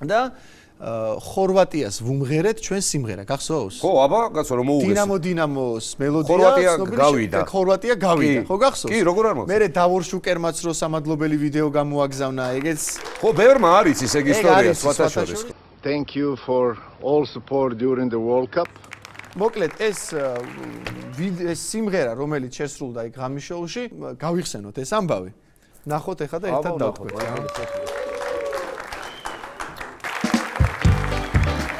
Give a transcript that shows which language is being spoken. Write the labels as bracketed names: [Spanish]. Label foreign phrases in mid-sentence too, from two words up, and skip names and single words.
[Georgian] და ხორვატიას ვუმღერეთ ჩვენ სიმღერა, გახსოვს? ხო, აბა, კაცო, რომ მოუგეს. დინამოს მელოდია, ხორვატია გავიდა, ხო გახსოვს? კი, როგორ არ მოგს. მე დავორშუკერმაც რო სამადლობელი ვიდეო გამოაგზავნა, ეგეც ხო, ბევრმა არის ის ეგ ისტორია, სხვათა შორის. [English] Thank you for all support during the World Cup. [Georgian] მოკლედ ეს სიმღერა, რომელიც შესრულდა იქ ღამის შოუში, გავიხსენოთ ეს ამბავი. ნახოთ ეხლა და ერთად დავთქვით.